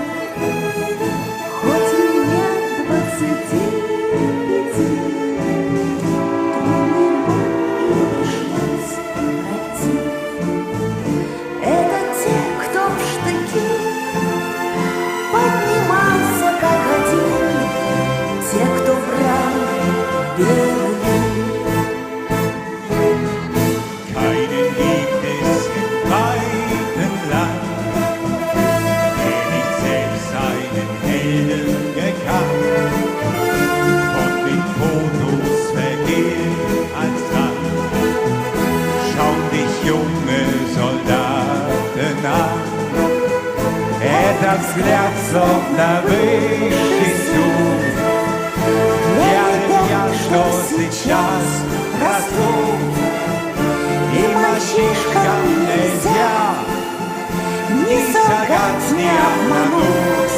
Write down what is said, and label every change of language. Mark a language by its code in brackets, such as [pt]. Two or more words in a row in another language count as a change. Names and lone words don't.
[ru] Хоть и нет 25, трудный путь им пришлось пройти. Это те, кто в штыки поднимался как один, те, кто брал Берлин. [de] Keinen gibt es im weiten Land, der nicht selbst seinen Helden gekannt. Von den Fotos vergeht als Rand. Schau dich junge Soldaten an. [ru] Этот взгляд словно высший суд. Я, что сейчас растут. И мальчишкам нельзя ни солгать, ни обмануть,